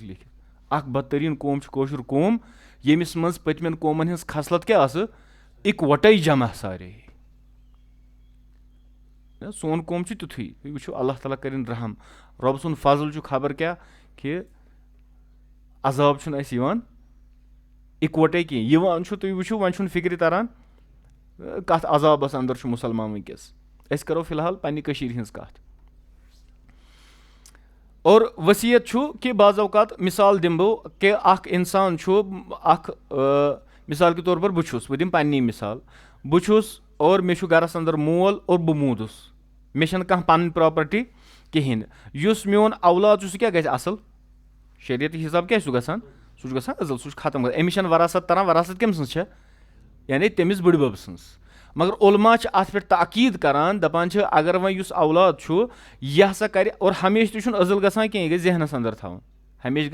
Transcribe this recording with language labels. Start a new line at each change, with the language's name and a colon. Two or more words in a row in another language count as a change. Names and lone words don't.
Kashmiri: لیکھِتھ اکھ بدتریٖن قوم چھُ کٲشُر قوم ییٚمِس منٛز پٔتمٮ۪ن قومن ہٕنٛز خصلت کیاہ ٲسہٕ اِکوٹے جمع سارے سون قوم چھُ تیُتھُے تُہۍ وٕچھِو اللہ تعالیٰ کٔرِنۍ رحم رۄبہٕ سُنٛد فضل چھُ خبر کیٛاہ کہِ عذاب چھُنہٕ اَسہِ یِوان اِکوَٹَے کینٛہہ یِوان چھُ تُہۍ وٕچھِو وۄنۍ چھُنہٕ فِکرِ تران کَتھ عذابَس اندر چھُ مُسلمان وٕنکٮ۪س أسۍ کَرو فِلحال پنٛنہِ کٔشیٖرِ ہِنٛز کَتھ اور ؤصیت چھُ کہِ بعض اوقات مِثال دِمہٕ بہٕ کہِ اَکھ اِنسان چھُ اَکھ
Urdu: مِثال کے طور پر
Kashmiri: بہٕ چھُس بہٕ دِمہٕ پنٛنی مِثال بہٕ چھُس اور مےٚ چھُ گَرَس اندر مول اور بہٕ موٗدُس مےٚ چھَنہٕ کانٛہہ پَنٕنۍ پرٛاپَرٹی کِہیٖنۍ یُس میون اولاد چھُ سُہ کیٛاہ گژھِ اَصٕل شریعتی حِساب کیٛاہ چھُ گژھان سُہ چھُ گژھان اَصٕل سُہ چھُ ختم گژھان أمِس چھَنہٕ وراثت تران وراثت کٔمۍ سٕنٛز چھےٚ یعنی تٔمِس بٕڈِبَب سٕنٛز مگر علما چھِ اَتھ پٮ۪ٹھ تاکیٖد کَران دَپان چھِ اگر وۄنۍ یُس اولاد چھُ یہِ ہسا کَرِ اور ہمیشہِ تہِ چھُنہٕ عزل گژھان کینٛہہ یہِ گژھِ ذہنَس اندر تھاوُن ہمیشہِ